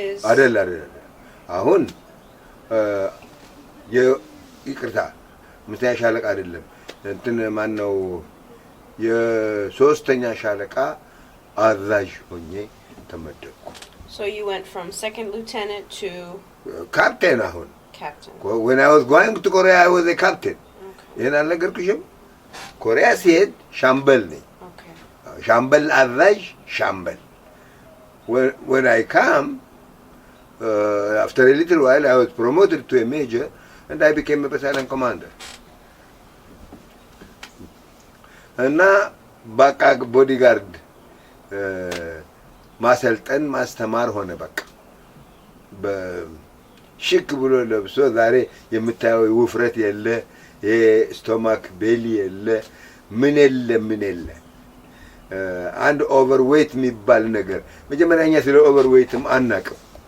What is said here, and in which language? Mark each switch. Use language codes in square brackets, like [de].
[am] አይደል አሁን ይቅርታ 5ኛ ሻለቃ አይደለም እንትን ማን ነው የ3ኛ ሻለቃ አዛዥ ሆኜ ተመደብኩ። [en] So you went from second lieutenant to captain አሁን captain. When I was going to Korea I was a captain. [am] ይሄን አልነገርኩሽም? ኮሪያ ሲሄድ ሻምበል ነኝ። [en] Okay. [am] ሻምበል አዛዥ ሻምበል. [en] When I come after a little while I was promoted to a major and I became a battalion commander. [am] እና በቃ ቦዲጋርድ ማሰልጠን ማስተማር ሆነ። በቃ በሽክ ብሎ ለብሶ ዛሬ የምታየው ውፍረት የለ፣ ስቶማክ ቤሊ የለ፣ ምን የለ አንድ ኦቨርዌይት የሚባል ነገር መጀመሪያኛ ስለ ኦቨርዌይትም አናውቅም።